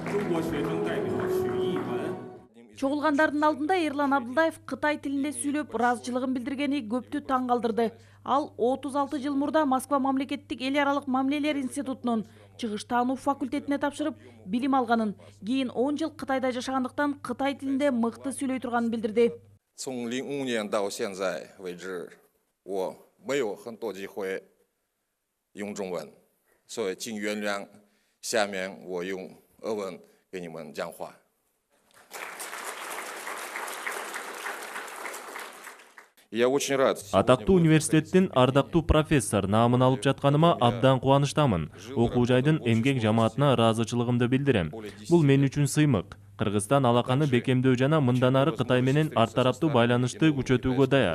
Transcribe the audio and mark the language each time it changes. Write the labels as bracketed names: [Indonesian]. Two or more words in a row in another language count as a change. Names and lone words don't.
[Kyrgyz] Чогулгандардын алдында Ерлан Абдылдаев Кытай тилинде сүйлөп ыраазычылыгын билдиргени көптү таң калтырды. Ал 36 жыл мурда Москва мамлекеттик эл аралык мамилелер институтунун чыгыш таануу факультетине тапшырып билим алганын, кийин 10 жыл Кытайда жашагандыктан Кытай тилинде мыкты сүйлөй турганын билдирди. [Chinese] 从05年到现在为止，我没有很多机会用中文，所以请原谅，下面我用俄文给你们讲话。 [Kyrgyz] Атактуу университеттин ардактуу профессор наамын алып жатканыма абдан кубанычтамын. Окуу жайдын эмгек жамаатына ыраазычылыгымды билдирем. Бул мен үчүн сыймык. Кыргызстан алаканы бекемдөө жана мындан ары Кытай менен ар тараптуу байланышты күчөтүүгө даяр.